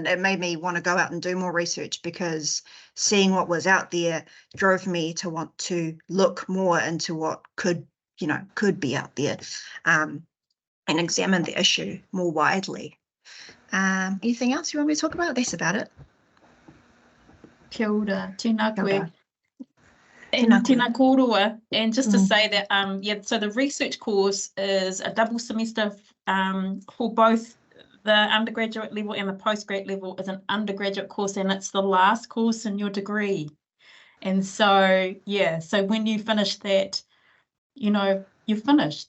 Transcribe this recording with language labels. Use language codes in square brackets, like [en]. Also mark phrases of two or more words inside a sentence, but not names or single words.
[en] It made me want to go out and do more research, because seeing what was out there drove me to want to look more into what could be out there, and examine the issue more widely. Anything else you want me to talk about? That's about it. [mi] Kia ora, tēnā koe. Kia ora. And tēnā kōrua. [en] And just to say that, yeah, so the research course is a double semester for both the undergraduate level and the postgrad level. Is an undergraduate course, and it's the last course in your degree. And so, yeah, so when you finish that, you know, you've finished.